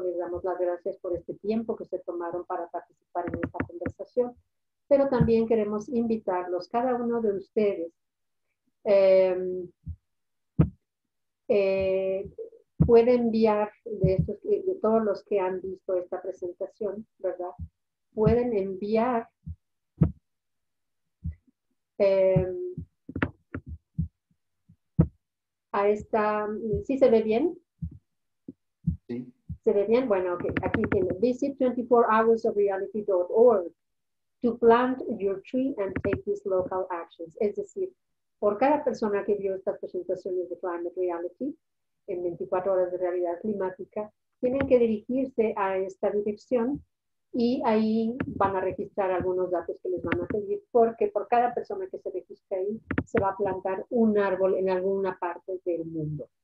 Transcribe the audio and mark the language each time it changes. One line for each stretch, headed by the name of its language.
Spanish: Les damos las gracias por este tiempo que se tomaron para participar en esta conversación, pero también queremos invitarlos, cada uno de ustedes, puede enviar de todos los que han visto esta presentación, ¿verdad? Pueden enviar a esta, ¿sí se ve bien? Sí. ¿Se ve bien? Bueno, okay. Aquí tiene,
English: visit 24hoursofreality.org to plant your tree and take these local actions.
Spanish: Es decir, por cada persona que vio estas presentaciones de Climate Reality, en 24 horas de realidad climática, tienen que dirigirse a esta dirección y ahí van a registrar algunos datos que les van a pedir, porque por cada persona que se registre ahí, se va a plantar un árbol en alguna parte del mundo.